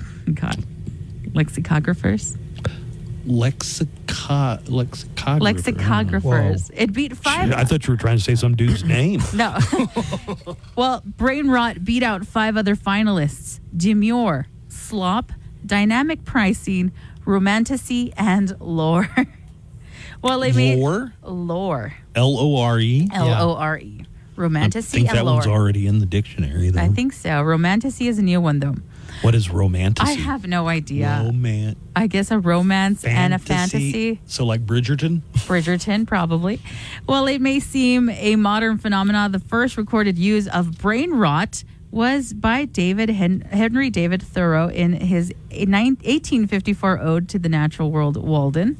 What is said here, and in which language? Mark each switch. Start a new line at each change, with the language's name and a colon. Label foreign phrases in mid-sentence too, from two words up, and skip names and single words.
English: Lexicographers. Whoa. It beat 5. I thought you were trying to say some dude's name. No. Well, brain rot beat out 5 other finalists: demure, slop, dynamic pricing, romanticy, and lore. Well, they made lore. Lore. L-O-R-E. L-O-R-E. Romanticy I think and that lore. one's already in the dictionary, though. I think so. Romanticy is a new one, though. What is romanticy? I have no idea. Romance. I guess a romance and a fantasy. So like Bridgerton? Bridgerton, probably. Well, it may seem a modern phenomenon. The first recorded use of brain rot was by Henry David Thoreau in his 1854 ode to the natural world, Walden.